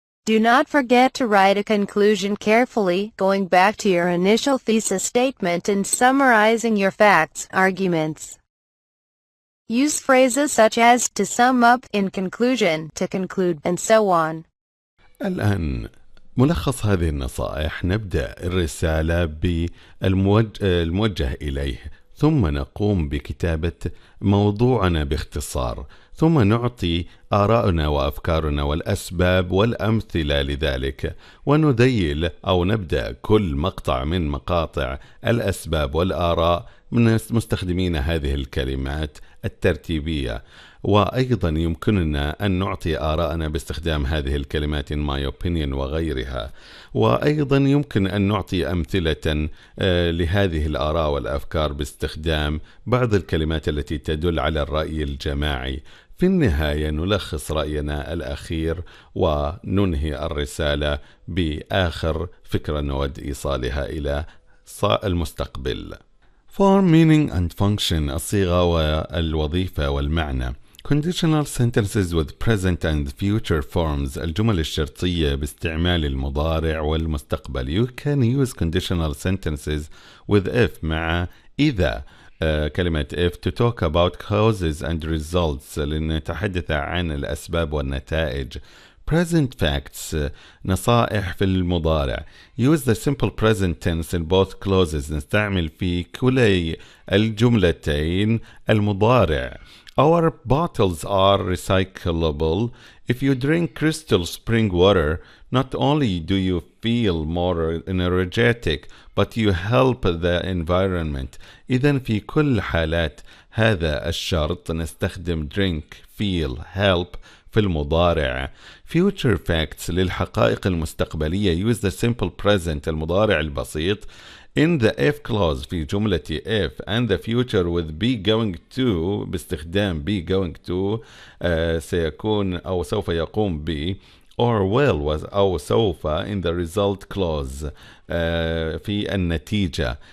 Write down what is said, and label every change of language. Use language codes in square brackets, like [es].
[en] Do not forget to write a conclusion carefully, going back to your initial thesis statement and summarizing your facts, arguments. Use phrases such as, to sum up, in conclusion, to conclude, and so on. [ar] الآن ملخص هذه النصائح. نبدأ الرسالة بالموجه إليه، ثم نقوم بكتابة موضوعنا باختصار، ثم نعطي آراءنا وأفكارنا والأسباب والأمثلة لذلك، ونديل أو نبدأ كل مقطع من مقاطع الأسباب والآراء من مستخدمين هذه الكلمات الترتيبية. وأيضا يمكننا أن نعطي آراءنا باستخدام هذه الكلمات [en] in my opinion [ar] وغيرها، وأيضا يمكن أن نعطي أمثلة لهذه الآراء والأفكار باستخدام بعض الكلمات التي تدل على الرأي الجماعي. في النهاية نلخص رأينا الأخير وننهي الرسالة بآخر فكرة نود إيصالها إلى المستقبل. [en] Form, meaning and function، [ar] الصيغة والوظيفة والمعنى. [en] Conditional sentences with present and future forms، [ar] الجمل الشرطية باستعمال المضارع والمستقبل. [en] You can use conditional sentences with if [ar] مع إذا. كلمة [en] if to talk about causes and results، [ar] لنتحدث عن الأسباب والنتائج. [en] Present facts، [ar] نصائح في المضارع. [en] Use the simple present tense in both clauses، [ar] نستعمل في كلي الجملتين المضارع. [en] Our bottles are recyclable. If you drink crystal spring water, not only do you feel more energetic, but you help the environment. [ar] إذن في كل حالات هذا الشرط نستخدم [en] drink, feel, help [ar] في المضارع. [en] Future facts [ar] للحقائق المستقبلية. [en] Use the simple present [ar] المضارع البسيط [en] in the if clause [ar] في جملة [en] if and the future with be going to [ar] باستخدام [en] be going to [ar] سيكون أو سوف يقوم [en] be or will [ar] أو سوف [en] in the result clause [ar] في النتيجة.